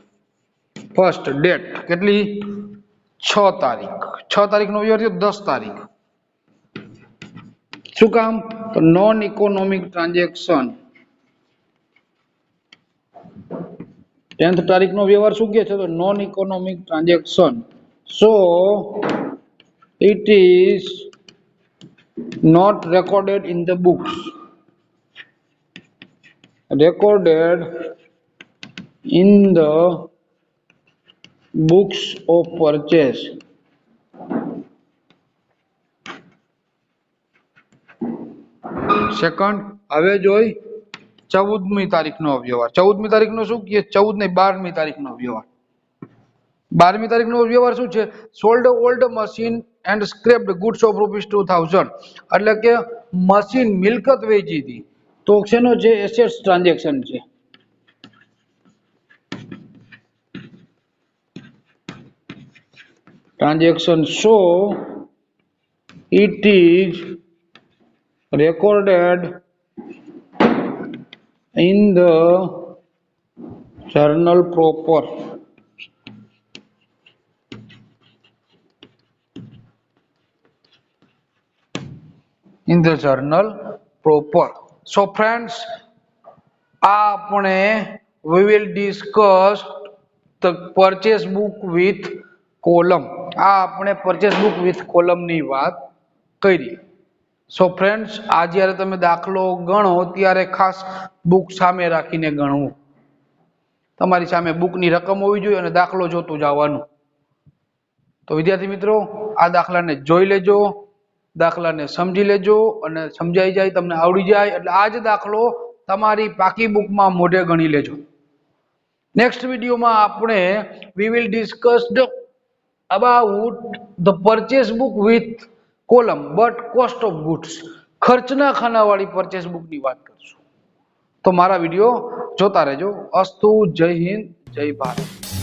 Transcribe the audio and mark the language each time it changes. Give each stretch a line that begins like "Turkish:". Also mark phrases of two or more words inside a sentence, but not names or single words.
Gujarati: ફર્સ્ટ ડેટ કેટલી, 6 તારીખ, 6 તારીખનો વ્યવહાર થયો 10 તારીખ. શું કામ, તો
English: non economic transaction.
Gujarati: 10th તારીખનો વ્યવહાર શું કહે છે, તો
English: non economic transaction. સો it is not recorded in the books, recorded in the books of purchase.
Gujarati: સેકન્ડ, હવે જોઈ 14મી તારીખનો વ્યવહાર. 14મી તારીખનો શું કહે, 14 ને 12મી તારીખનો વ્યવહાર. 12મી તારીખનો વ્યવહાર શું છે,
English: sold old machine and scrapped goods of ₹2000.
Gujarati: એટલે કે મશીન મિલકત વેચી હતી, તો શેનો છે,
English: assets transaction
Gujarati: છે.
English: transaction, so it is recorded in the journal proper. In the journal proper. So friends, we will discuss the purchase book with column.
Gujarati: આપણે
English: purchase book with column
Gujarati: ની વાત કરી.
English: so friends,
Gujarati: આ જ્યારે તમે દાખલો ગણો ત્યારે ખાસ બુક સામે રાખીને ગણવું. તમારી સામે બુકની રકમ હોવી જોઈએ અને દાખલો જોતું જવાનું. તો વિદ્યાર્થી મિત્રો, આ દાખલાને જોઈ લેજો, દાખલાને સમજી લેજો અને સમજાઈ જાય, તમને આવડી જાય એટલે આ જ દાખલો તમારી પાકી બુકમાં મોઢે ગણી લેજો. નેક્સ્ટ વિડીયોમાં આપણે
English: we will discuss about the purchase book with column but cost of goods.
Gujarati: ખર્ચના ખાનાવાળી પરચેસ બુકની વાત કરશું. તો મારા વિડીયો જોતા રહેજો. અસ્તુ. જય હિન્દ, જય ભારત.